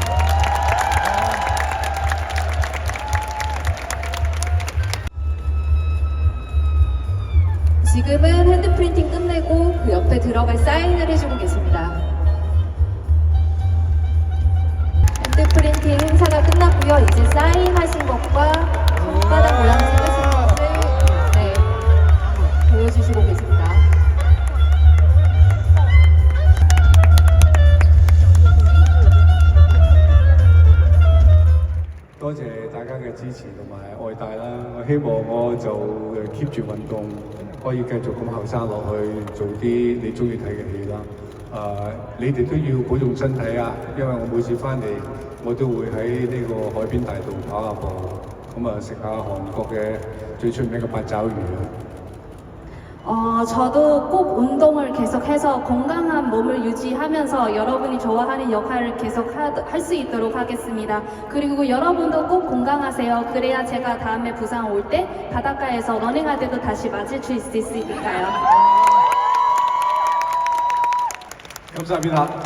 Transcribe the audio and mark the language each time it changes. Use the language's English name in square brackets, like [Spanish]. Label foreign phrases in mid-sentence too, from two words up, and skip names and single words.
[Korean] 지금은 핸드프린팅 끝내고 그 옆에 들어갈 사인을 해주고 계십니다. 핸드프린팅 행사가 끝났고요. 이제 사인하신 것과 손바닥 모양 찍으신 것을 보여주시고 계십니다. [Cantonese] 多謝大家嘅支持同埋愛戴啦！我希望我就keep 住運動，可以繼續咁後生落去，做啲你中意睇嘅戲啦。你哋都要保重身體啊！因為我每次翻嚟，我都會喺呢個海邊大道跑下步，咁食下韓國嘅最出名嘅八爪魚啊！ [Korean] 저도 꼭 운동을 계속해서 건강한 몸을 유지하면서 여러분이 좋아하는 역할을 계속 할 수 있도록 하겠습니다. 그리고 여러분도 꼭 건강하세요. 그래야 제가 다음에 부산 올 때 바닷가에서 러닝할 때도 다시 마주칠 수 있으니까요. 감사합니다.